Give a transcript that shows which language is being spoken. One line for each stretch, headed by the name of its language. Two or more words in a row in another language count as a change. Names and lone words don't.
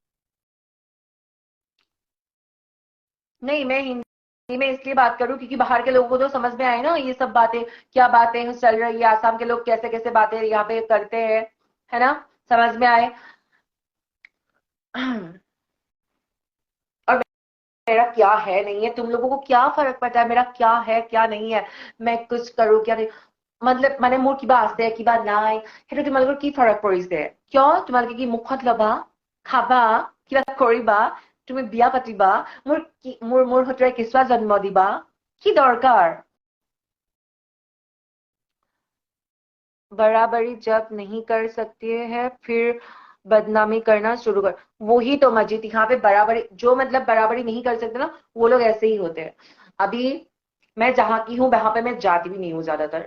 Hindi: नहीं, मैं हिंदी में इसलिए बात करूं क्योंकि बाहर के लोगों को तो समझ में आए ना ये सब बातें, क्या बातें चल रही है, आसाम के लोग कैसे कैसे बातें यहाँ पे करते हैं, है ना, समझ में आए। और मेरा क्या है नहीं है, तुम लोगों को क्या फर्क पड़ता है मेरा क्या है क्या नहीं है, मैं कुछ करूं क्या नहीं।
Assamese: मतलब মানে মোৰ কিবা আছে কিবা নাই সেইটো তোমালোকৰ কি ফৰক পৰিছে? কিয় তোমালোকে কি মুখত লবা, খাবা, কিবা কৰিবা, তুমি বিয়া পাতিবা, মোৰ হতুৱাই কেঁচুৱা জন্ম দিবা, কি দৰকাৰ?
Hindi: बराबरी जब नहीं कर सकते हैं फिर बदनामी करना शुरू कर, वही तो मजीद यहाँ पे बराबरी, जो मतलब बराबरी नहीं कर सकते ना वो लोग ऐसे ही होते हैं। अभी मैं जहाँ की हूँ वहां पे मैं जाती भी नहीं हूँ ज्यादातर।